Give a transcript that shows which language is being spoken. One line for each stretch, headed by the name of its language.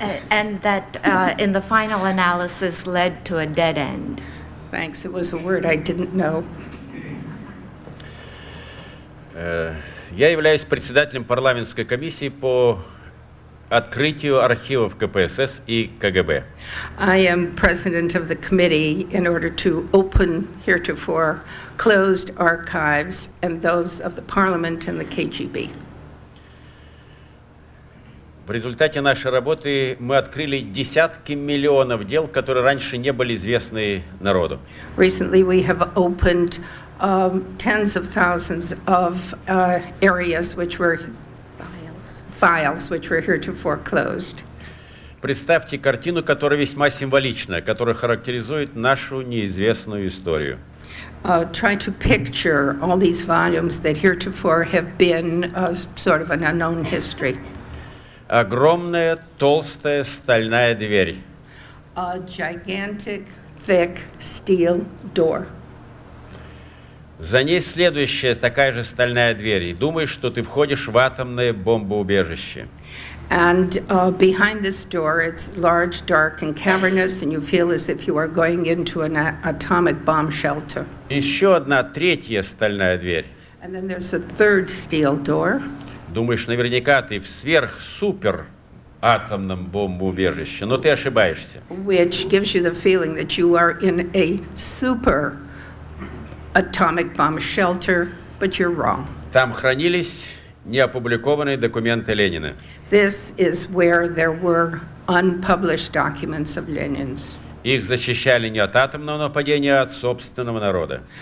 English: And that in the final analysis led to a dead end. thanks, it was a word I didn't know.
Russian: Я являюсь председателем парламентской комиссии по открытию архивов КПСС и КГБ.
English: I am president of the committee in order to open heretofore closed archives and those of the parliament and the KGB.
Russian: В результате нашей работы мы открыли десятки миллионов дел, которые раньше не были известны народу.
English: Recently, we have opened tens of thousands of areas which were files which were heretofore closed.
Russian: Представьте картину, которая весьма символична, которая характеризует нашу неизвестную историю.
English: Try to picture all these volumes that heretofore have been sort of an unknown history.
Russian: огромная толстая стальная дверь.
English: A gigantic, thick steel door.
Russian: За ней следующая такая же стальная дверь. И думаешь, что ты входишь в атомное бомбоубежище.
English: And behind this door, it's large, dark, and cavernous, and you feel as if you are going into an atomic bomb shelter.
Russian: Еще одна третья стальная дверь.
English: And then there's a third steel door.
Russian: Думаешь, наверняка ты в сверх-супер атомном бомбоубежище, но ты ошибаешься.
English: Which gives you the feeling that you are in a super atomic bomb shelter, but you're wrong.
Russian: Там хранились неопубликованные документы Ленина.
English: This is where there were unpublished documents of Lenin's.
Russian: Их защищали не от атомного нападения, а от собственного народа.